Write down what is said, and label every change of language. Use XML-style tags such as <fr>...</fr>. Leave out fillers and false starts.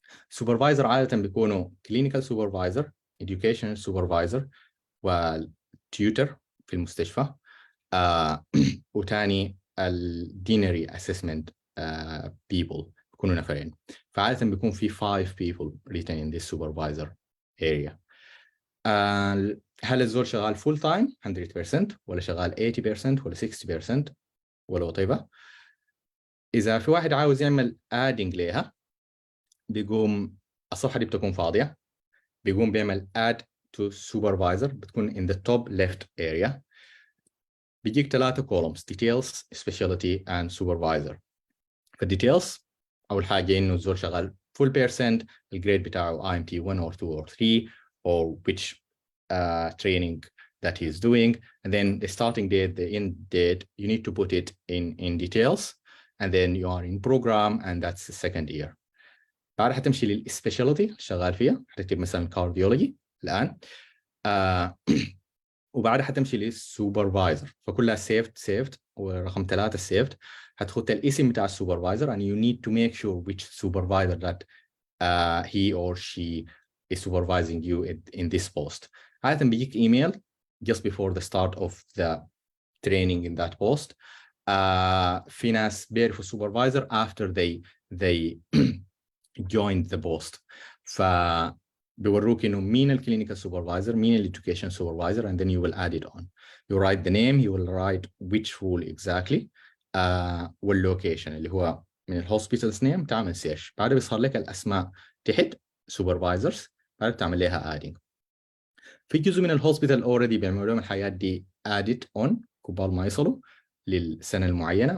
<ar>Supervisor عادة بيكونوا clinical supervisor, education supervisor, tutor في المستشفى، وتاني</ar> <en>deanery assessment people</en> <ar>بيكونوا نفرين. فعادة بيكون في</ar> <en>5 people written in this supervisor area.</en> <ar>هل الزول شغال فول تايم 100% ولا شغال 80% ولا 60% ولا whatever؟ إذا في واحد عاوز يعمل adding ليها، بيقوم الصفحة دي بتكون فاضية، بيقوم بيعمل</ar> <en>add to supervisor،</en> <ar>بتكون</ar> <en>in the top left area،</en> <ar>بيجيك</ar> <en>3 columns details, specialty and supervisor.</en> <ar>فالديتيلز أول حاجة إنه الزول شغال</ar> <en>full percent،</en> <ar>الجريد بتاعه</ar> <en>IMT 1 or 2 or 3 or which training that he's doing, and then the starting date, the end date, you need to put it in details, and then you are in program, and that's the second year.</en> <ar>بعد حتمشي للسبيشاليتي شغال فيها، حتكتب مثلا كارديولوجي الآن، وبعدها حتمشي للسوبرفايزر، فكلها saved ورقم 3 saved، حتخط الاسم بتاع السوبرفايزر</ar> <en>and you need to make sure which supervisor that he or she is supervising you in this post.</en> <ar>عادة بيجيك ايميل</ar> <en>just before the start of the training in that post.</en> <ar>في ناس بيعرفوا</ar> <en>supervisor after they joined the post.</en> <ar>فبيوروك انه مين الكلينيكال</ar> <en>supervisor، مين الeducation supervisor, and then you will add it on. You write the name, you will write which role exactly,</en> <ar>والlocation اللي هو من الهوسبيتالز نيم، تعمل سيرش، بعد بيظهر لك الاسماء تحت supervisors، بعد بتعمل لها adding. في جزء من الهوسبيتال اوريدي بيعملوا لهم الحاجات دي</ar> <en>added on</en> <ar>قبل ما يصلوا للسنه المعينه.</ar>